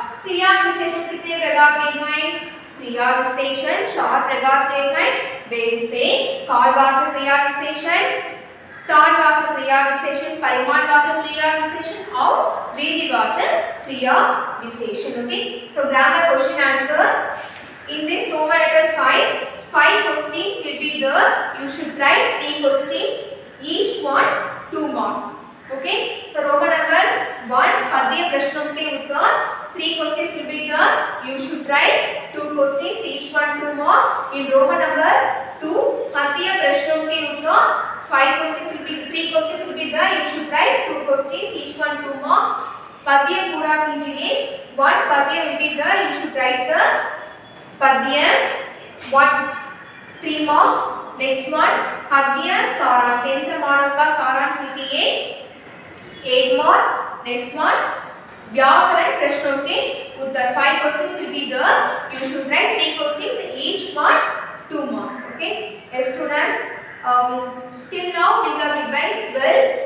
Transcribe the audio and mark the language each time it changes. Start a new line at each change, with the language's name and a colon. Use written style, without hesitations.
Hindi: क्रिया विशेषण कितने प्रकार के हैं? क्रिया विशेषण 4 प्रकार के हैं। वे उसे कालवाचक क्रिया विशेषण, स्थानवाचक क्रिया विशेषण, परिमाणवाचक क्रिया विशेषण और रीतिवाचक क्रिया विशेषण।
English: Okay, so grammar question answers in this Roman letter 5 questions will be there. You should write 3 questions, each one 2 marks. Okay, so Roman number 1
Hindi: पद्य प्रश्नों के उत्तर
English: 3 questions will be there. You should write 2 questions, each one 2 marks. In Roman number 2
Hindi: पद्य प्रश्नों के उत्तर
English: 3 questions will be there. You should write 2 questions, each one 2 marks.
Hindi: पद्य पूरा कीजिए।
English: 1 पद्य will be there. You should write the पद्य 1 3 marks. Next one
Hindi: पद्य सारांश, यंत्र मानव का सारांश लिखिए 8 mark.
English: Next one
Hindi: व्याकरण प्रश्नों के उत्तर
English: 5 questions will be there. You should write 3 questions, each one 2 marks. Okay, students, till now we have revised well.